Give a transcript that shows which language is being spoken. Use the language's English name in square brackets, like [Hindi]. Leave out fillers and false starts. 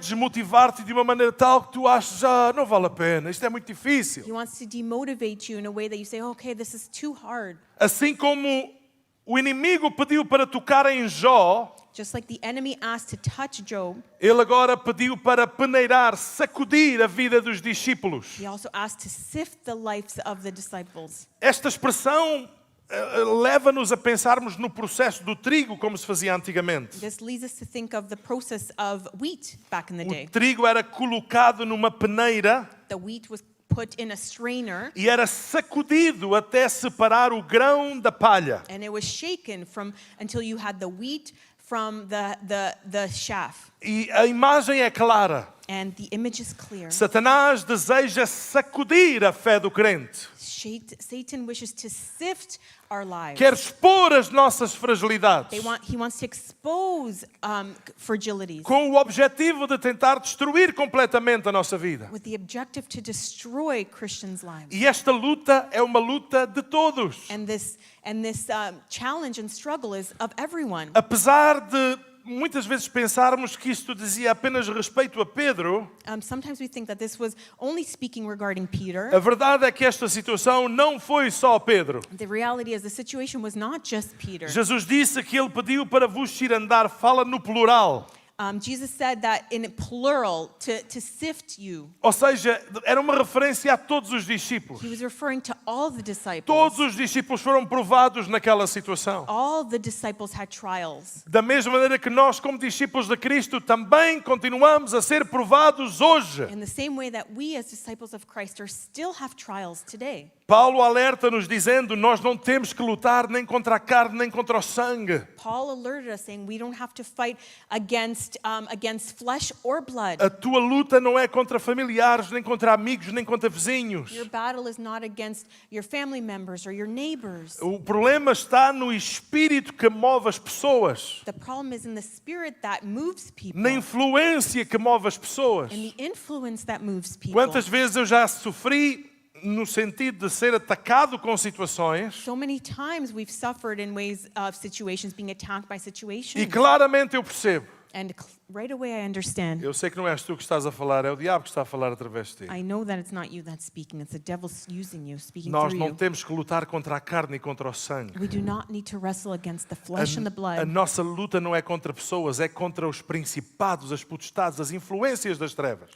[Portuguese] desmotivar-te de uma maneira tal que tu achas, não vale a pena, isto é muito difícil. [English] He wants to demotivate you in a way that you say, okay, this is too hard. [Portuguese] Assim como o inimigo pediu para tocar em Jó, [English] Just like the enemy asked to touch Job, [Portuguese] ele agora pediu para peneirar, sacudir a vida dos discípulos. [English] he also asked to sift the lives of the disciples. [Portuguese] Esta expressão leva-nos a pensarmos no processo do trigo, como se fazia antigamente. [English] This leads us to think of the process of wheat back in the day. [Portuguese] O trigo era colocado numa peneira [English] The wheat was put in a strainer [Portuguese] e era sacudido até separar o grão da palha. [English] and it was shaken until you had the wheat from the chaff. [Portuguese] E a imagem é clara. [English] And the image is clear. [Portuguese] Satanás deseja sacudir a fé do crente. [English] Satan wishes to sift our lives. [Portuguese] Quer expor as nossas fragilidades. [English] He wants to expose fragilities [Portuguese] Com o objetivo de tentar destruir completamente a nossa vida. [English] with the objective to destroy Christians' lives. [Portuguese] E esta luta é uma luta de todos. [English] And this challenge and struggle is of everyone. [Portuguese] Apesar de muitas vezes pensarmos que isto dizia apenas respeito a Pedro, [English] Sometimes we think that this was only speaking regarding Peter. [Portuguese] a verdade é que esta situação não foi só Pedro. [English] The reality is the situation was not just Peter. [Portuguese] Jesus disse que ele pediu para vos cirandar, fala no plural. [English] Jesus said that in plural, to sift you. [Portuguese] Ou seja, era uma referência a todos os discípulos. [English] He was referring to all the disciples. [Portuguese] Todos os discípulos foram provados naquela situação. [English] All the disciples had trials. [Portuguese] Da mesma maneira que nós, como discípulos de Cristo, também continuamos a ser provados hoje. [English] In the same way that we as disciples of Christ still have trials today. [Portuguese] Paulo alerta-nos dizendo, nós não temos que lutar nem contra a carne, nem contra o sangue. [English] Paul alerted us saying we don't have to fight against flesh or blood. [Portuguese] A tua luta não é contra familiares, nem contra amigos, nem contra vizinhos. [English] Your battle is not against your family members or your neighbors. [Portuguese] O problema está no espírito que move as pessoas, [English] The problem is in the spirit that moves people [Portuguese] na influência que move as pessoas. [English] and the influence that moves people. [Portuguese] Quantas vezes eu já sofri no sentido de ser atacado com situações [English] So many times we've suffered in ways of situations, being attacked by [Portuguese] e [English] situations. [Portuguese] claramente eu percebo. [English] And right away I understand. [Portuguese] Eu sei que não és tu que estás a falar, é o diabo que está a falar através de ti. [English] I know that it's not you that's speaking. It's the devil using you, speaking [Portuguese] Nós [English] through [Portuguese] não [English] you. [Portuguese] temos que lutar contra a carne e contra o sangue. [English] We do not need to wrestle against the flesh and the [Portuguese] A [English] blood. [Portuguese] nossa luta não é contra pessoas, é contra os principados, as potestades, as influências das trevas.